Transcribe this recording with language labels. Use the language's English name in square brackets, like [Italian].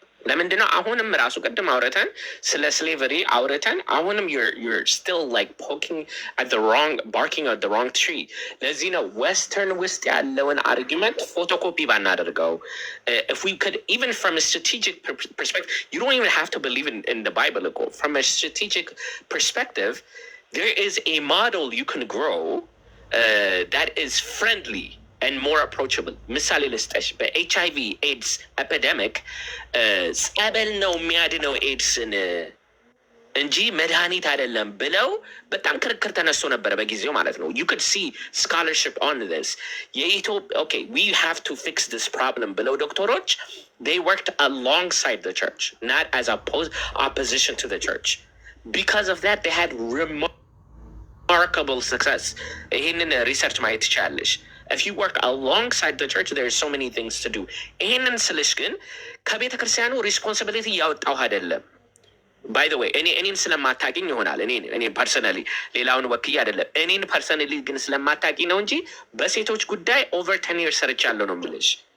[Amharic] ለምንድነው አሁንም ራሱ ቅድም አውርተን ስለ ስሌቨሪ አውርተን አሁንም [English] you're still like barking at the wrong tree. [Amharic] ለዚህ ነው ዌስተርን ውስጥ ያለውን አርጊመንት ፎቶኮፒ ባናደርገው. [English] If we could, even from a strategic perspective, you don't even have to believe in the Bible. From a strategic perspective, there is a model you can grow that is friendly and more approachable. [Amharic] ምሳሌ ልስጠሽ። በኤችአይቪ ኤድስ ኤፒደሚክ ጸበል ነው የሚያድነው ኤድስን እንጂ መድኃኒት አይደለም ብለው በጣም ክርክር ተነስቶ ነበረ በጊዜው ማለት ነው። [English] you could see scholarship on this. okay, we have to fix this problem [Amharic] ብለው ዶክተሮች [English] they worked alongside the church, not as opposition to the church. Because of that, they had remarkable success. [Amharic] ይህንን ሪሰርች ማየት ትችላለሽ። [English] If you work alongside the church, there are so many things to do. [Amharic] ይሄንን ስልሽ ግን ከቤተ ክርስቲያኑ ሪስፖንሲቢሊቲ ያወጣው አይደለም። ባይ ዘ ዌይ እኔን ስለማታውቂኝ ይሆናል እኔ ፐርሰናሊ ሌላውን ወክዬ አይደለም። እኔን ፐርሰናሊ ግን ስለማታውቂኝ ነው እንጂ በሴቶች ጉዳይ ኦቨር 10 years ሰርቻለሁ ነው የምልሽ።